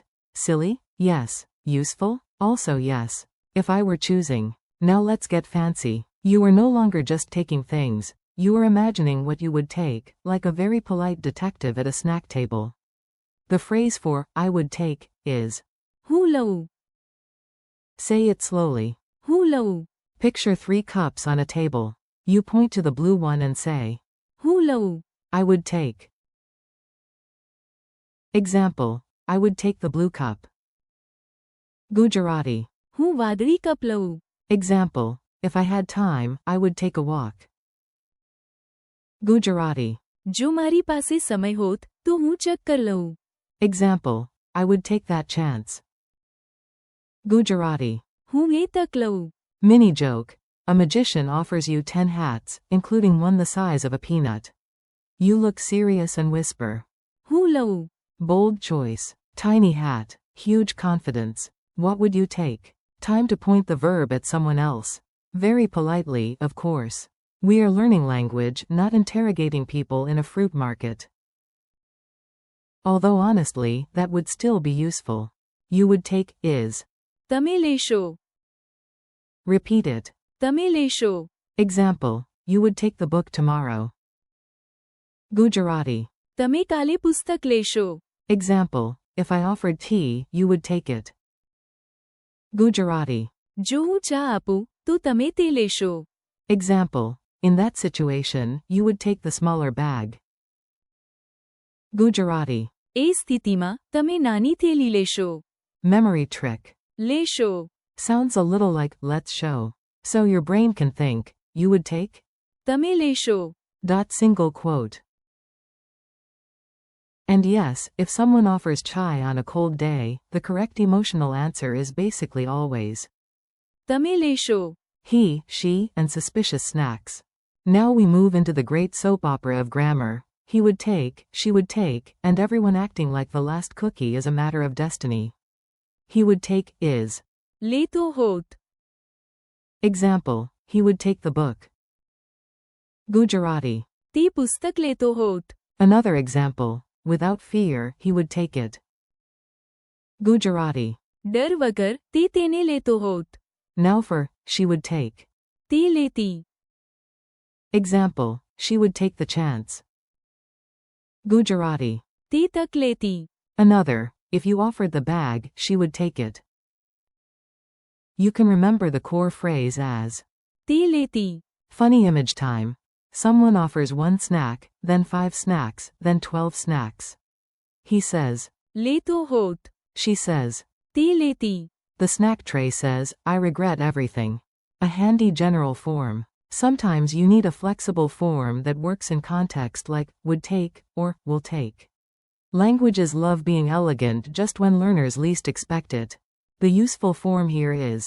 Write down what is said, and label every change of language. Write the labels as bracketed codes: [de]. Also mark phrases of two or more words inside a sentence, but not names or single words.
[en] Silly? Yes. Useful? Also yes. If I were choosing. Now let's get fancy. You are no longer just taking things, you are imagining what you would take, like a very polite detective at a snack table. The phrase for I would take is [gu] હું લઉં, [en] say it slowly. [gu] હું લઉં, [en] Picture 3 cups on a table. You point to the blue one and say, [gu] હું લઉં, [en] I would take. Example, I would take the blue cup. Gujarati. [gu] હું વાદળી કપ લઉં, [en] Example, if I had time, I would take a walk. Gujarati. [gu] જો મારી પાસે સમય હોત તો હું ચક્કર લઉં, [en] Example, I would take that chance. Gujarati. [gu] હું એ તક લઉં, [en] Mini joke. A magician offers you 10 hats, including one the size of a peanut. You look serious and whisper. [gu] હું લઉં, [en] Bold choice. Tiny hat. Huge confidence. What would you take? Time to point the verb at someone else. Very politely, of course. We are learning language, not interrogating people in a fruit market. Although honestly, that would still be useful. You would take is. [gu] તમે લેશો, [en] Repeat it. [gu] તમે લેશો, [en] Example, you would take the book tomorrow. Gujarati. [gu] તમે કાલે પુસ્તક લેશો, [en] Example, if I offered tea, you would take it. Gujarati. [gu] જો હું ચા આપું તો તમે તે લેશો, [en] Example, in that situation, you would take the smaller bag. Gujarati. [gu] એ સ્થિતિમાં તમે નાની થેલી લેશો, [en] Memory trick. [gu] લેશો, [en] Sounds a little like let's show. So your brain can think, you would take? [gu] તમે લેશો, [en] Single quote. And yes, if someone offers chai on a cold day, the correct emotional answer is basically always [gu] તમે લેશો, [en] he, she, and suspicious snacks. Now we move into the great soap opera of grammar. He would take, she would take, and everyone acting like the last cookie is a matter of destiny. He would take is. [gu] લેતો હોત, [en] Example, he would take the book. Gujarati. [gu] તે પુસ્તક લેતો હોત, [en] Another example, without fear, he would take it. Gujarati. [gu] ડર વગર તે તેને લેતો હોત, [en] Now for, she would take. [gu] તે લેતી, [en] Example, she would take the chance. Gujarati. [gu] તે તક લેતી, [en] Another, if you offered the bag, she would take it. You can remember the core phrase as [gu] તે લેતી, [en] funny image time. Someone offers 1 snack, then 5 snacks, then 12 snacks. He says. [gu] લેતો હોત, [en] She says. [gu] તે લેતી, [en] The snack tray says, I regret everything. A handy general form. Sometimes you need a flexible form that works in context like would take or will take. Languages love being elegant just when learners least expect it. The useful form here is